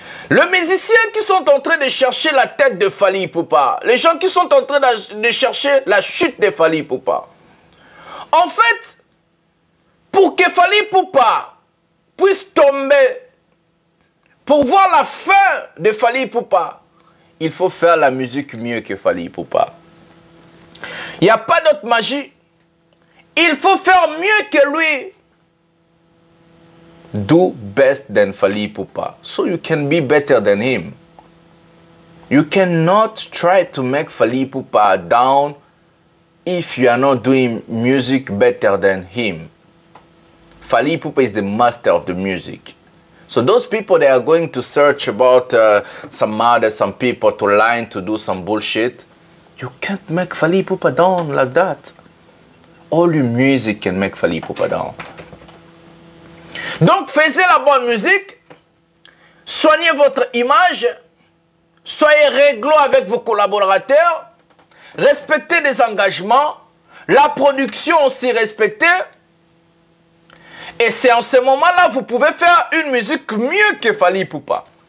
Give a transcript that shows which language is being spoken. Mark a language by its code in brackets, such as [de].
[fr] Les musiciens qui sont en train de chercher la tête de Fally Ipupa, les gens qui sont en train de chercher la chute de Fally Ipupa, en fait, pour que Fally Ipupa puisse tomber, pour voir la fin de Fally Ipupa, il faut faire la musique mieux que Fally Ipupa. Il n'y a pas d'autre magie. Il faut faire mieux que lui. [en] Do best than Fally Ipupa, so you can be better than him. You cannot try to make Fally Ipupa down if you are not doing music better than him. Fally Ipupa is the master of the music. So those people, they are going to search about some people to line to do some bullshit. You can't make Fally Ipupa down like that. Only music can make Fally Ipupa down. [fr] Donc, faites la bonne musique, soignez votre image, soyez réglo avec vos collaborateurs, respectez des engagements, la production aussi respectée. Et c'est en ce moment-là vous pouvez faire une musique mieux que Fally Ipupa.